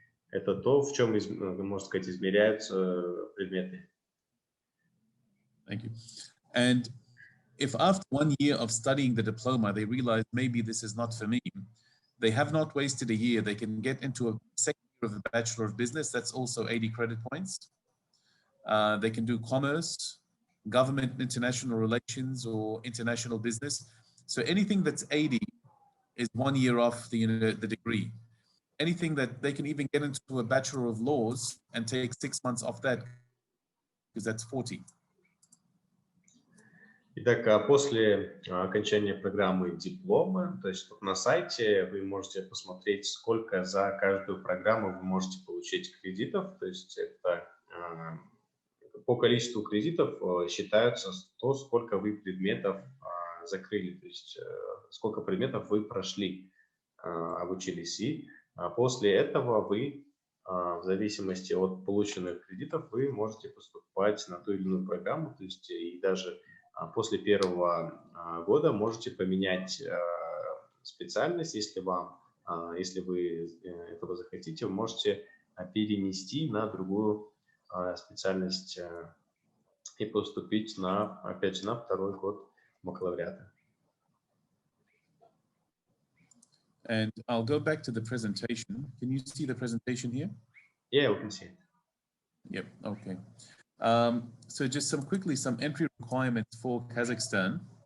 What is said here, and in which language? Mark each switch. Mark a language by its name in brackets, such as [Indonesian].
[Russian] Это то, в чем, можно сказать, измеряются предметы. [English] Thank you. And if after 1 year of studying the diploma, they realize maybe this is not for me, they have not wasted a year. They can get into a second year of the Bachelor of Business. That's also 80 credit points. They can do commerce, government, international relations, or international business. So anything that's 80 is 1 year off the degree. Anything that they can even get into a Bachelor of Laws and take 6 months off that, because that's 40. [Russian] Итак, после окончания программы диплома, то есть на сайте вы можете посмотреть, сколько за каждую программу вы можете получить кредитов. То есть это по количеству кредитов считаются то, сколько вы предметов закрыли, то есть сколько предметов вы прошли, обучились. И после этого вы, в зависимости от полученных кредитов, вы можете поступать на ту или иную программу, то есть и даже после первого года можете поменять специальность, если вы этого захотите, вы можете перенести на другую специальность и поступить опять же, на второй год бакалавриата. [English] And I'll go back to the presentation. Can you see the presentation here? Yeah, we can see it. Yep, okay. So just some entry requirements for Kazakhstan.